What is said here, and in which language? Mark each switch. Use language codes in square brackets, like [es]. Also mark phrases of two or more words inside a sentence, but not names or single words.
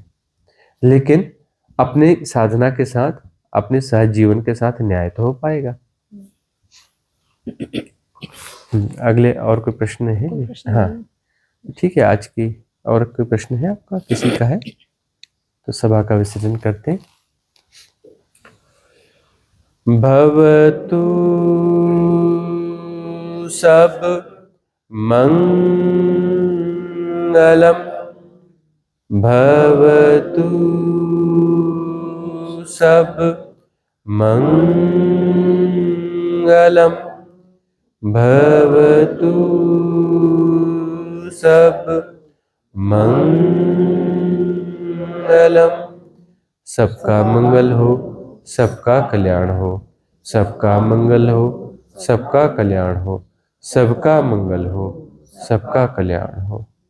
[hi] लेकिन अपने साधना के साथ, अपने सहज जीवन के साथ न्याय तो हो पाएगा। अगले और कोई प्रश्न है? हाँ ठीक है, आज की और कोई प्रश्न है आपका, किसी का है तो सभा का विसर्जन करते हैं। [pi] भवतु सब मंगलम, भवतु सब मंगलम, भवतु सब मंगलम। [hi] सबका मंगल हो, सबका कल्याण हो, सबका मंगल हो, सबका कल्याण हो, सबका मंगल हो, सबका कल्याण हो।